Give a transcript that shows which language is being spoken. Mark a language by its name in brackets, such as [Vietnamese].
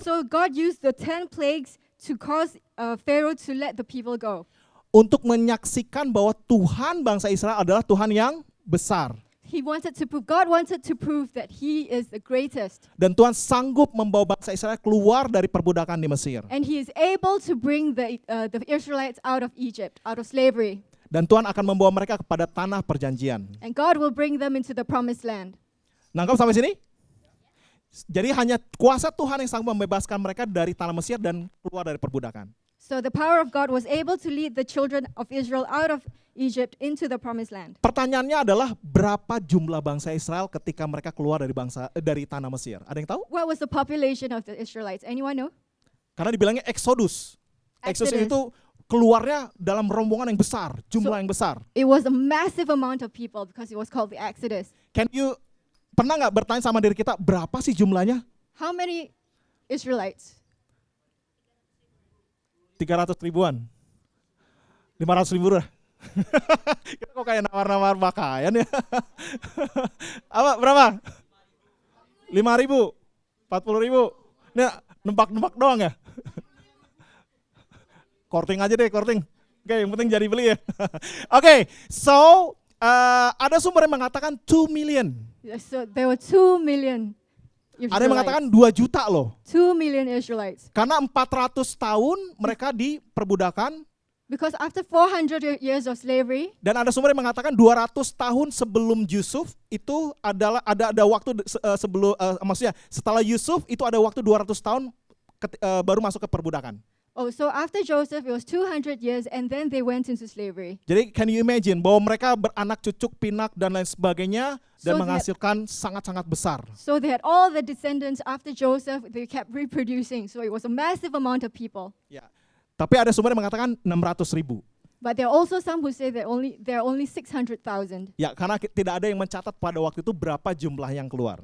[English] So God used the 10 plagues to cause Pharaoh to let the people go. [Indonesian] untuk menyaksikan bahwa Tuhan bangsa Israel adalah Tuhan yang besar. [English] God wanted to prove that He is the greatest. [Indonesian] Dan Tuhan sanggup membawa bangsa Israel keluar dari perbudakan di Mesir. [English] And He is able to bring the Israelites out of Egypt, out of slavery. [Indonesian] Dan Tuhan akan membawa mereka kepada tanah perjanjian. [English] And God will bring them into the promised land. [Indonesian] Nangkap sampai sini? Jadi hanya kuasa Tuhan yang sanggup membebaskan mereka dari tanah Mesir dan keluar dari perbudakan. [English] So the power of God was able to lead the children of Israel out of Egypt into the promised land. [Indonesian] Pertanyaannya adalah berapa jumlah bangsa Israel ketika mereka keluar dari tanah Mesir? Ada yang tahu? [English] What was the population of the Israelites? Anyone know? [Indonesian] Karena dibilangnya Exodus. Exodus [English] Exodus. [Indonesian] itu keluarnya dalam rombongan yang besar, jumlah yang besar. [English] It was a massive amount of people because it was called the Exodus. [Indonesian] Pernah nggak bertanya sama diri kita, berapa sih jumlahnya? [English] How many Israelites? [Indonesian] 300 ribuan. 500 ribu dah. Kita kok kayak nawar-nawar pakaian ya. Apa, berapa? 5 ribu? 40 ribu? Ini nebak-nebak doang ya? Korting aja deh, korting. Oke, yang penting jadi beli ya. Oke, so ada sumber yang mengatakan [English] 2 million. So there were 2 million Israelites. [Indonesian] Ada yang mengatakan 2 juta loh. [English] 2 million Israelites. [Indonesian] Karena 400 tahun mereka diperbudakan. [English] Because after 400 years of slavery, [Indonesian] Dan ada sumber yang mengatakan 200 tahun sebelum Yusuf itu adalah ada waktu maksudnya setelah Yusuf itu ada waktu 200 tahun baru masuk ke perbudakan. [English] so after Joseph, it was 200 years and then they went into slavery. [Indonesian] Jadi [English] can you imagine [Indonesian] bahwa mereka beranak cucuk pinak dan lain sebagainya dan [English] So [Indonesian] menghasilkan sangat-sangat besar. [English] So they had all the descendants after Joseph, they kept reproducing. So it was a massive amount of people. [Indonesian] Ya. Tapi ada sumber yang mengatakan 600 ribu. [English] But there are also some who say there are only 600,000. [Indonesian] Ya, karena tidak ada yang mencatat pada waktu itu berapa jumlah yang keluar.